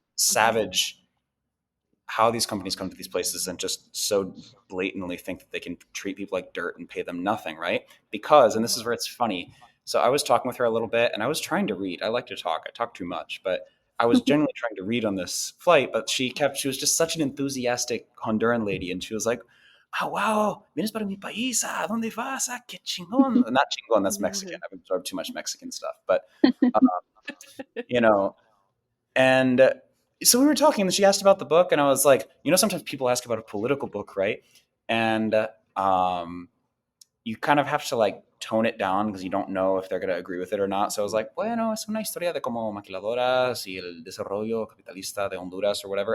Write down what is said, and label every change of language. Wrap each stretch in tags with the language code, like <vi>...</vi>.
<en>savage how these companies come to these places and just so blatantly think that they can treat people like dirt and pay them nothing, right? Because, and this Mhm. is where it's funny. So I was talking with her a little bit and I was trying to read. I like to talk. I talk too much, but I was generally trying to read on this flight, but she was just such an enthusiastic Honduran lady. And she was like, oh, wow,</en> <es>vienes para mi país, ¿a dónde vas? Ah, qué chingón.</es> <en>Not chingón, that's Mexican. Mhm. I've absorbed too much Mexican stuff. But, uh, you know, and so we were talking, and she asked about the book, and I was like, sometimes people ask about a political book, right? And um, you kind of have to like tone it down because you don't know if they're going to agree with it or not. So I was like,</en> <es>bueno, es una historia de como maquiladoras y el desarrollo capitalista de Honduras</es> <en>or whatever.</en>